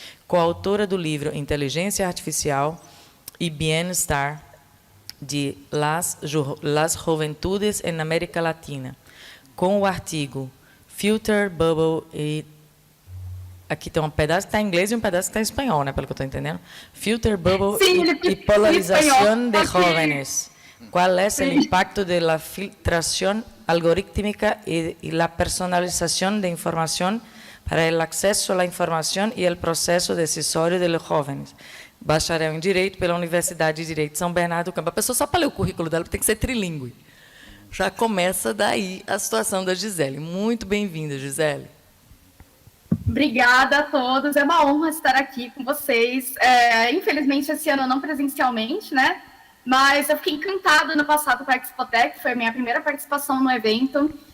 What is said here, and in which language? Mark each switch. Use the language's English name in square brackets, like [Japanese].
[Portuguese] coautora do livro Inteligência Artificial e Bienestar de las Juventudes en América Latina, com o artigo Filter Bubble e... Aqui tem um pedaço que está em inglês e um pedaço que está em espanhol, né, pelo que eu estou entendendo. [Spanish] Filter Bubble y polarización de jóvenes. ¿Cuál es el impacto de la filtración algorítmica y la personalización de información para el acceso a la información y el proceso decisório de los jóvenes? [Portuguese] Bacharel em Direito pela Universidade de Direito de São Bernardo do Campo. A pessoa, só para ler o currículo dela, tem que ser trilingüe. Já começa daí a situação da Gisele. Muito bem-vinda, Gisele. Obrigada a todos, é uma honra estar aqui com vocês. Infelizmente, esse ano não presencialmente, né? Mas eu fiquei encantada no passado com a Expotec, foi a minha primeira participação no evento.